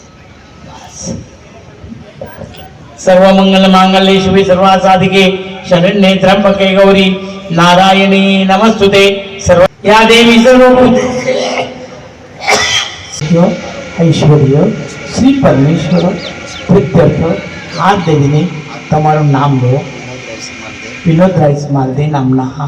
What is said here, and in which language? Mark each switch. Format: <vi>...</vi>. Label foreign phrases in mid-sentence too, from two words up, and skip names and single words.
<sa>सर्वमंगल मांगल्ये शिवे सर्वासाधिके शरण्ये त्र्यंबके गौरी नारायणी नमस्तुते। सर्व या देवी सर्वभूत ऐश्वर्य श्री परमेश्वर प्रीत्यर्थ</sa> <gu>આ દેવીને તમારું નામ લો વિનોદ રાઈસ માલદે નામના</gu>